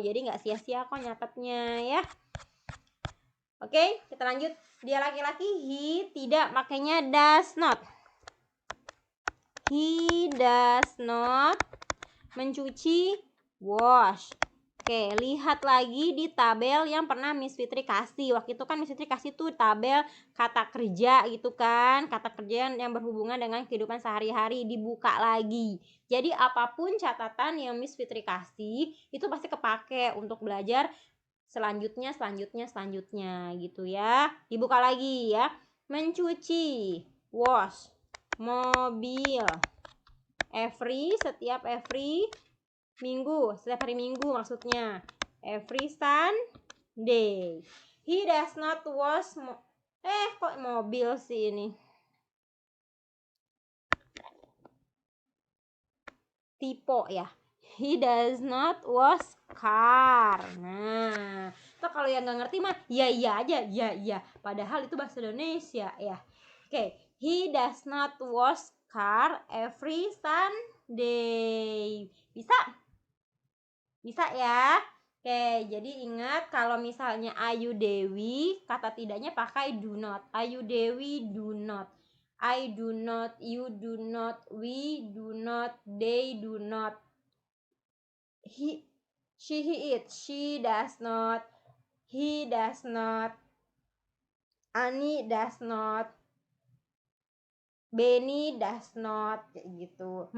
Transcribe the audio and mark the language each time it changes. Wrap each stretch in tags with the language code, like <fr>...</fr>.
<id>Jadi nggak sia-sia kok nyatetnya ya. Oke, kita lanjut. Dia laki-laki,</id> <en>he</en> <id>tidak makainya</id> <en>does not. He does not</en> <id>mencuci,</id> <en>wash.</en> <id>Oke, lihat lagi di tabel yang pernah Miss Fitri kasih. Waktu itu kan Miss Fitri kasih tuh tabel kata kerja gitu kan. Kata kerja yang berhubungan dengan kehidupan sehari-hari. Dibuka lagi. Jadi apapun catatan yang Miss Fitri kasih, itu pasti kepake untuk belajar selanjutnya gitu ya. Dibuka lagi ya. Mencuci, wash, mobil, every, setiap every minggu, setiap hari minggu maksudnya.</id> <en>Every Sunday. He does not wash</en> <id>kok mobil sih ini. Tipe ya.</id> <en>He does not wash car.</en> <id>Nah, itu kalau yang nggak ngerti mah ya iya aja, ya iya. Padahal itu bahasa Indonesia ya. Oke,</id> <en>he does not wash car every Sunday.</en> <id>Bisa? Bisa ya. Oke, jadi ingat kalau misalnya Ayu Dewi, kata tidaknya pakai</id> <en>do not. Ayu Dewi do not. I do not, you do not, we do not, they do not. He, it, she does not, he does not, Ani does not, Benny does not,</en> <id>kayak gitu.</id>